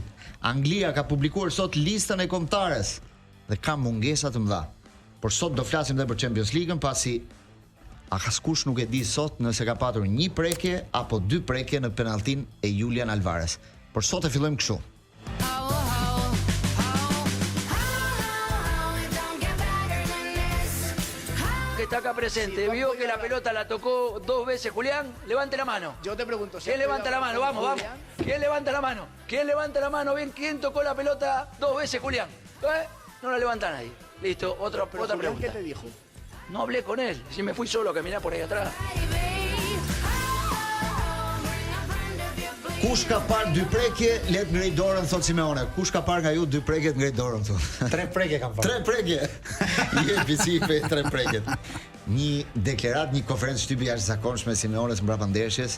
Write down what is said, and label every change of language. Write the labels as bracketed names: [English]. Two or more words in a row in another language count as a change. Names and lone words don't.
[Albanian] Anglia ka publikuar sot listën e kombëtares dhe ka mungesa të mëdha. Por sot do flasim edhe për Champions League-ën, pasi askush nuk e di sot nëse ka patur një prekje apo dy prekje në penalltin e Julian Alvarez. Por sot e fillojmë kështu. [Spanish] Que está acá presente, vio que la pelota la tocó 2 veces Julián, levante la mano. Yo te pregunto, ¿Quién levanta la mano? Vamos, vamos. ¿Quién levanta la mano? ¿Quién levanta la mano? Bien, ¿quién tocó la pelota 2 veces Julián? No la levanta nadie. Listo, otra pregunta. ¿Qué te dijo? No hablé con él, si me fui solo a caminar por ahí atrás. [Albanian] Kush ka parë dy prekje, le të ngrej dorën, thot Simeone. Kush ka parë nga ju dy prekje, ngrej dorën thot. 3 prekje kam parë. 3 prekje. Jepi si pe 3 prekjet. Një deklarat, një konferencë shtypi jashtëzakonshme Simeones mbrapa ndeshjes.